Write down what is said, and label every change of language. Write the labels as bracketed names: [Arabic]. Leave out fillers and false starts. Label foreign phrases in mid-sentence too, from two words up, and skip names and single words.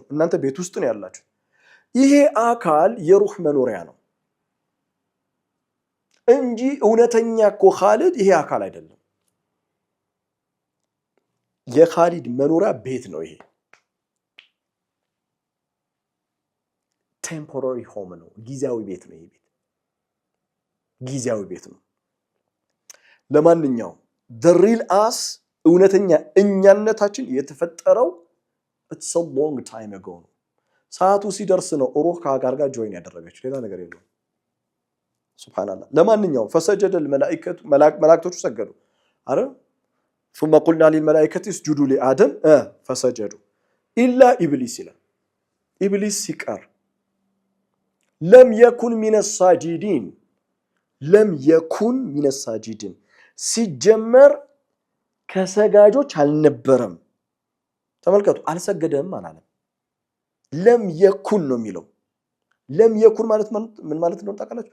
[Amharic] እናንተ ቤት ውስጥ ነው ያላችሁ። ይሄ አካል የሩህ መኖሪያ ነው እንጂ እውነተኛ እኮ ኻሊድ ይሄ አካል አይደለም። የኻሊድ መኖሪያ ቤት ነው ይሄ። [English] temporary home [Amharic] ነው፣ ጊዜያዊ ቤት ነው። ይሄ ቤት ጊዜያዊ ቤት ነው። ለማንኛውም [English] the real us [Amharic] እውነተኛ እኛነታችን የተፈጠረው [English] it's a long time ago [Amharic] ነው። ሰዓቱ ሲደርስ ነው ሩህ ከአካል ጋር ጆይን ያደረገችው፣ ሌላ ነገር የለውም። ሱብሃንአላህ። ለማንኛውም ፈሰጀደል መላእክቱ መላእክቶቹ ሰገዱ አይደል? [Arabic] ثم قلنا للملائكة اسجدوا لآدم فسجدوا إلا إبليس [Amharic] ይላል። ኢብሊስ ሲቀር [Arabic] لم يكن من الساجدين [Amharic] ሲጀመር ከሰጋጆች አልነበረም። ተመልከቱ፣ አልሰገደም አላለም። [Arabic] لم يكن [Amharic] ነው የሚለው። [Arabic] لم يكن [Amharic] ማለት ምን ማለት ነው ታውቃላችሁ?